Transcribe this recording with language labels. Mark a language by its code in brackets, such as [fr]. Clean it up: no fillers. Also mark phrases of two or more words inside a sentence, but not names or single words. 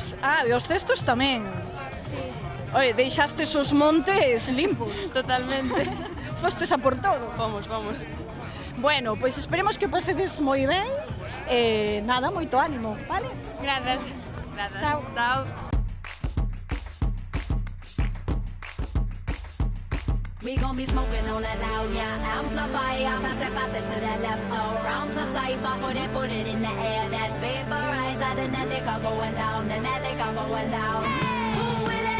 [gl] E os cestos tamén. Sí. Oye, deixastes os montes limpos. Totalmente. Fostes a por todo. Vamos. Bueno, pois esperemos que pasedes moi ben. Nada, moito ánimo, vale? Grazas. Chao. [en] We gon' be smoking on that loud, yeah. Amplify, pass it to the left, around the cipher, put it in the air. That vaporizer, then that liquor going down, Who with it?